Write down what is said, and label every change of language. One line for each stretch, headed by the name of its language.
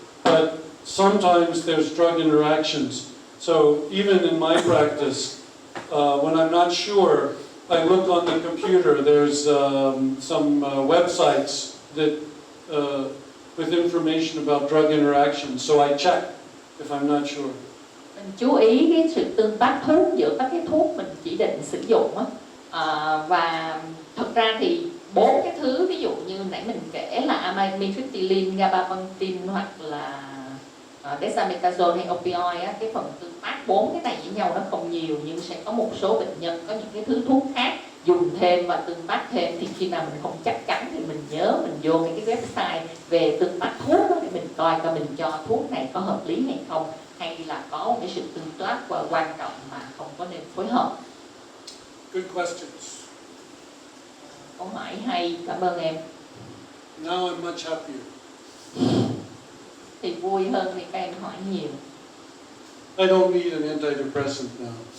English: But sometimes there's drug interactions. So even in my practice, when I'm not sure, I look on the computer. There's some websites that with information about drug interactions. So I check if I'm not sure.
Vietnamese: Mình chú ý cái sự tương tác thuốc giữa các cái thuốc mình chỉ định sử dụng á, và thật ra thì 4 cái thứ ví dụ như nãy mình kể là amitriptyline, gabapentin hoặc là dexamethasone hay opioid á, cái phần tương tác 4 cái này với nhau nó không nhiều, nhưng sẽ có một số bệnh nhân có những cái thứ thuốc khác dùng thêm và tương tác thêm, thì khi nào mình không chắc chắn thì mình nhớ mình vô cái website về tương tác thuốc đó, để mình coi mình cho thuốc này có hợp lý hay không, hay là có một cái sự tương tác và quan trọng mà không có nên phối hợp.
English: Good questions.
Vietnamese: Câu hỏi hay, cảm ơn em.
English: Now I'm much happier.
Vietnamese: Thì vui hơn thì các em hỏi nhiều.
English: I don't need an antidepressant now.